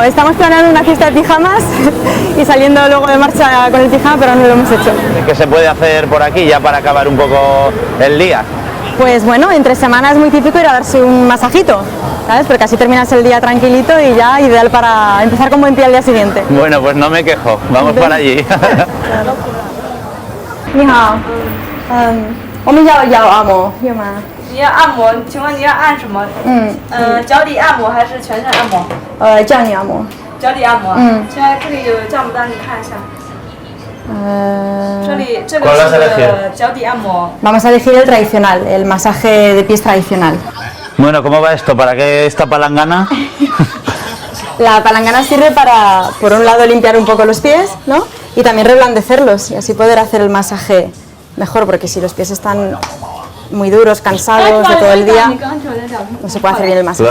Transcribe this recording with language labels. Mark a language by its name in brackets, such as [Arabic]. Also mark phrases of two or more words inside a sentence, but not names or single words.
[Spanish] Estamos planeando una fiesta de pijamas y saliendo luego de marcha con el pijama, pero no lo hemos hecho. ¿Qué se puede hacer por aquí ya para acabar un poco el día? Pues bueno, entre semanas es muy típico ir a darse un masajito, ¿sabes? Porque así terminas el día tranquilito y ya ideal para empezar con buen pie al día siguiente. Bueno, pues no me quejo, vamos para allí. [Chinese] 你好，我们要按摩，有吗？你要按摩，请问你要按什么？脚底按摩还是全身按摩？叫你按摩。脚底按摩。现在这里有账目单，你看一下。这个是脚底按摩。 [Spanish] Vamos a elegir el tradicional, el masaje de pies tradicional. Bueno, ¿cómo va esto? ¿Para qué esta palangana? La palangana sirve para, por un lado, limpiar un poco los pies, ¿no? Y también reblandecerlos y así poder hacer el masaje mejor, porque si los pies están muy duros, cansados de todo el día, no se puede hacer bien el masaje.